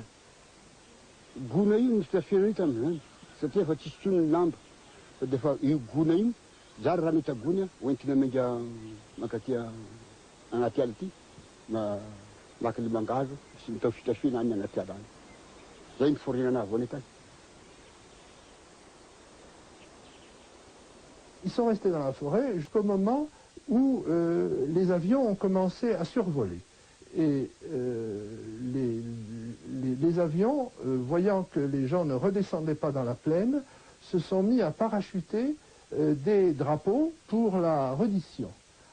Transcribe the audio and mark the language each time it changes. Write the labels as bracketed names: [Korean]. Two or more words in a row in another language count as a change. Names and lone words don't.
[Malagasy] Gona io misy tafiana io tamin'izany satria efa tsisy tsony lamba fa defa io gona io zary raha mita gona oentina menga makatia agnaty ala ity maka limangazo sy mitao fitafiana any agnaty ala any zay ny forinana avao tany. [French] Ils sont restés dans la forêt jusqu'au moment où les avions ont commencé à survoler. Et les avions, voyant que les gens ne redescendaient pas dans la plaine, se sont mis à parachuter des drapeaux pour la reddition.